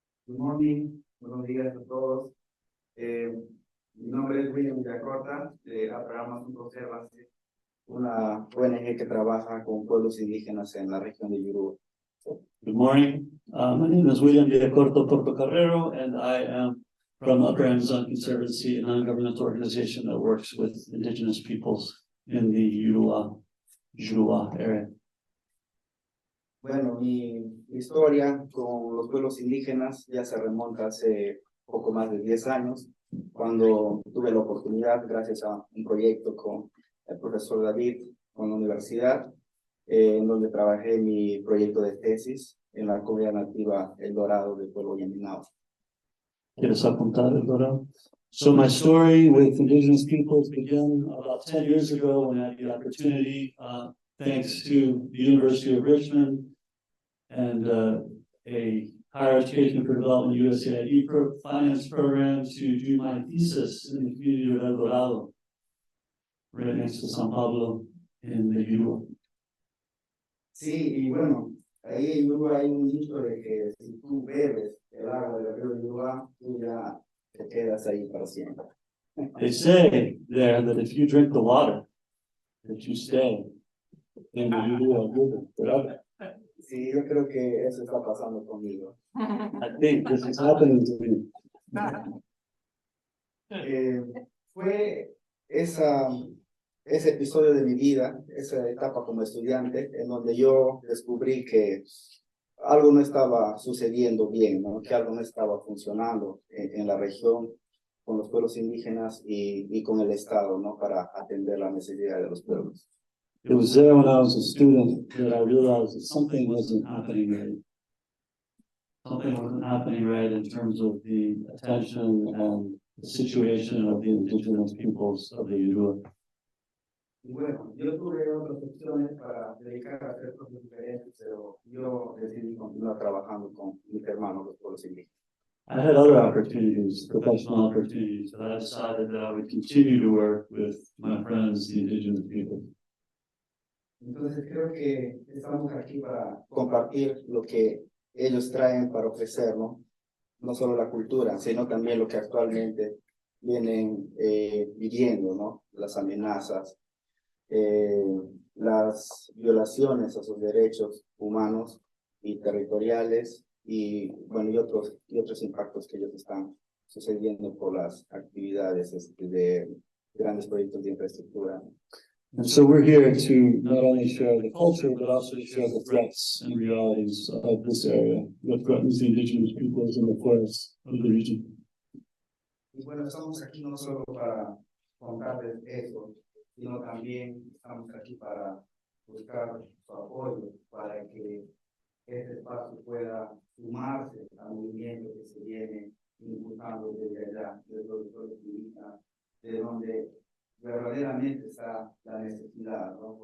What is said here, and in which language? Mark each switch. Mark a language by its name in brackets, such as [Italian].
[English] Good morning, [Spanish] buenos días a todos. Mi nombre es William Villacorta, Abrahamos un Conservancy, una ONG que trabaja con pueblos indígenas en la región de Yurú. [English] Good morning. My name is William Villacorta Portocarrero, and I am from Upper Amazon Conservancy, a non-governmental organization that works with indigenous peoples in the Yurua area. [Spanish] Bueno, mi historia con los pueblos indígenas ya se remonta hace poco más de 10 años, cuando tuve la oportunidad, gracias a un proyecto con el profesor David, con la universidad, en donde trabajé mi proyecto de tesis en la comunidad nativa El Dorado del pueblo Yaminao. ¿Quieres apuntar, El Dorado? [English] So my story with indigenous peoples began about 10 years ago when I had the opportunity, thanks to the University of Richmond and a Higher Education for Development USAID finance program, to do my thesis in the community of El Dorado, right next to San Pablo in the Yurua. [Spanish] Sí, y bueno, ahí en Yurú hay un dicho de que si tú bebes el agua del río Yurú, tú ya te quedas ahí para siempre. [English] They say there that if you drink the water, that you stay in the Yurua River forever. [Spanish] Sí, yo creo que eso está pasando conmigo. [English] I think this is happening to me. [Spanish] Fue ese episodio de mi vida, esa etapa como estudiante, en donde yo descubrí que algo no estaba sucediendo bien, ¿no? Que algo no estaba funcionando en la región, con los pueblos indígenas y con el Estado, ¿no? Para atender la necesidad de los pueblos. [English] It was there when I was a student that I realized that something wasn't happening right. Something wasn't happening right in terms of the attention and the situation of the indigenous peoples of the Yurua. [Spanish] Y bueno, yo tuve otras opciones para dedicar a hacer cosas diferentes, pero yo decidí continuar trabajando con mis hermanos, los pueblos indígenas. [English] I had other opportunities, professional opportunities, but I decided that I would continue to work with my friends, the indigenous people. [Spanish] Entonces creo que estamos aquí para compartir lo que ellos traen para ofrecernos, no solo la cultura, sino también lo que actualmente vienen viviendo, ¿no? Las amenazas, las violaciones a sus derechos humanos y territoriales y otros impactos que ellos están sucediendo por las actividades de grandes proyectos de infraestructura. [English] And so we're here to not only share the culture, but also to share the threats and realities of this area that threatens the indigenous peoples in the forests of the region. [Spanish] Y bueno, estamos aquí no solo para contarles eso, sino también estamos aquí para buscar su apoyo, para que este espacio pueda sumarse al movimiento que se viene impulsando desde allá, desde los pueblos indígenas, de donde verdaderamente está la necesidad, ¿no?